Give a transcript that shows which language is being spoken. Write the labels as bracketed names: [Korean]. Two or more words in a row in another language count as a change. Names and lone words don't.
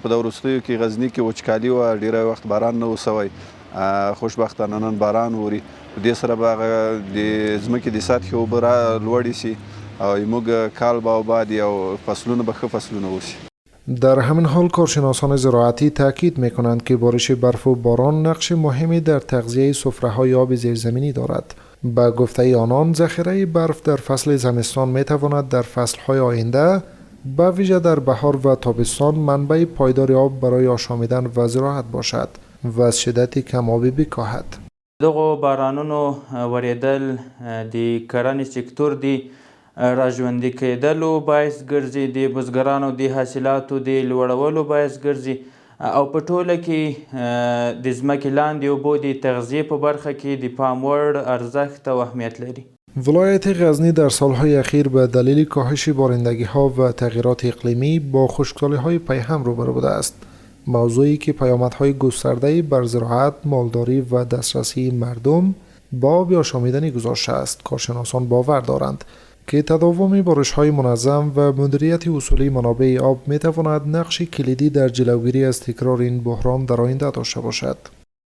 [Pashto] په د وروستیو کې غزني کې وچکالي وه، ډېری وخت باران نه و سوی. خوشبختانه نن باران وري، په دې سره به هغه د ځمکې د سطحې اوبه لوړې شي او موږ کال به آباد او فصلونه به ښه فصلونه وشي. [Persian] در همین حال کارشناسان زراعتی تاکید میکنند که بارش برف و باران نقش مهمی در تغذیه سفره‌های آب زیرزمینی دارد. با گفته آنان ذخیره برف در فصل زمستان میتواند در فصلهای آینده به ویژه در بهار و تابستان منبع پایدار آب برای آشامیدن و زراعت باشد و از شدت کم آبی بکاهد. [Pashto] دغه بارانونو وریدل د کرنې سکتور دی راژوندي کېدلو باعث ګرځي، د بزګرانو د حاصلاتو د لوړولو باعث ګرځي او په ټوله کې د ځمکې لاندې اوبو د تغذیې په برخه کې د پام وړ ارزښت او اهمیت لري. [Persian] ولایت غزنی در سالهای اخیر به دلیل کاهش بارندگی ها و تغییرات اقلیمی با خشکسالی های پیهم روبرو بوده است. موضوعی که پیامدهای گسترده بر زراعت، مالداری و دسترسی مردم با آب آشامیدنی گذاشته است. کارشناسان باور دارند که تداوم بارش‌های منظم و مدیریت اصولی منابع آب می‌تواند نقش کلیدی در جلوگیری از تکرار این بحران در آینده داشته باشد.